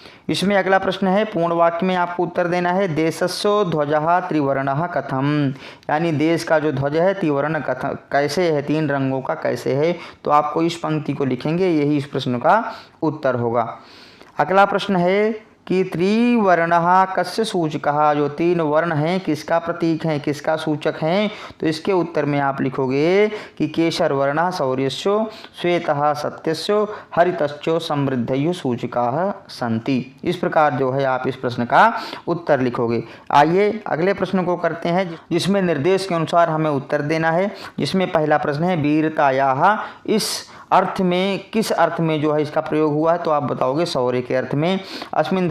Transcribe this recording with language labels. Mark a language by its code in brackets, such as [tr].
[hi] इसमें अगला प्रश्न है पूर्ण वाक्य में आपको उत्तर देना है [sa] देशस्य ध्वजः त्रिवर्णः कथम, [hi] यानी देश का जो ध्वज है त्रिवर्ण कथम कैसे है, 3 रंगों का कैसे है। तो आपको इस पंक्ति को लिखेंगे, यही इस प्रश्न का उत्तर होगा। अगला प्रश्न है कि [sa] त्रिवर्णः कस्य सूचकः, [hi] जो 3 वर्ण हैं किसका प्रतीक हैं, किसका सूचक हैं। तो इसके उत्तर में आप लिखोगे कि [sa] केसर वर्णः शौर्यस्य, श्वेतः सत्यस्य, हरितश्च समृद्धयो सूचकाः सन्ति। [hi] इस प्रकार जो है आप इस प्रश्न का उत्तर लिखोगे। आइए अगले प्रश्न को करते हैं जिसमें निर्देश के अनुसार हमें उत्तर देना है। जिसमें पहला प्रश्न है वीरतायाः, इस अर्थ में किस अर्थ में जो है इसका प्रयोग हुआ है, तो आप बताओगे शौर्य के अर्थ में। अस्मिन्